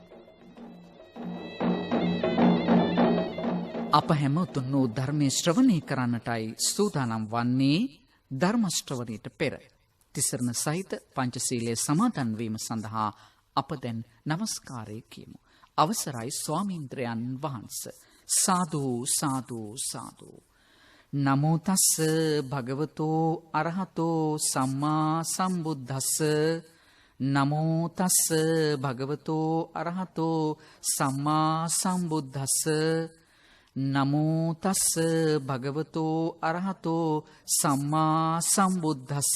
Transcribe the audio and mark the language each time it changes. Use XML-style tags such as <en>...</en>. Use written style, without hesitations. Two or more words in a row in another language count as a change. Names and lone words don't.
<si>අප හැම උතුම් වූ ධර්මයේ ශ්‍රවණය කරන්නටයි සූදානම් වන්නේ. ධර්ම ශ්‍රවණයට පෙර තිසරණ සහිත පංචශීලයේ සමාදන් වීම සඳහා අප දැන් নমස්කාරය කියමු. අවසරයි ස්වාමීන්ද්‍රයන් වහන්සේ. සාදු සාදු සාදු.</si> <pi>නමෝ තස්ස භගවතෝ අරහතෝ සම්මා සම්බුද්දස්ස. නමෝ තස්ස භගවතෝ අරහතෝ සම්මා සම්බුද්දස්ස. නමෝ තස්ස භගවතෝ අරහතෝ සම්මා සම්බුද්දස්ස.</pi>